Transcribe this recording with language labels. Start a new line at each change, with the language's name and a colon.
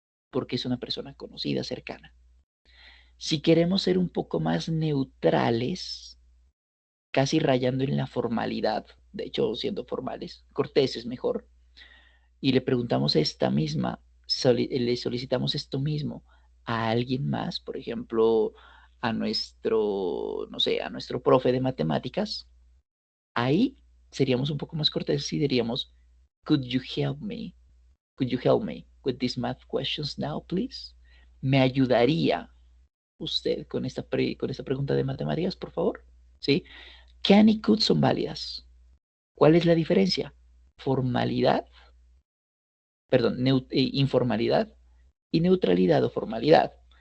Spanish: Porque es una persona conocida, cercana. Si queremos ser un poco más neutrales, casi rayando en la formalidad, de hecho siendo formales, corteses mejor, y le preguntamos esta misma, le solicitamos esto mismo a alguien más, por ejemplo, a nuestro, no sé, a nuestro profe de matemáticas, ahí seríamos un poco más corteses y diríamos,
English: could you help me? Could you help me with these math questions now, please?
Spanish: ¿Me ayudaría usted con esta pregunta de matemáticas, por favor? ¿Sí? Can y could son válidas. ¿Cuál es la diferencia? Formalidad, perdón, informalidad y neutralidad o formalidad.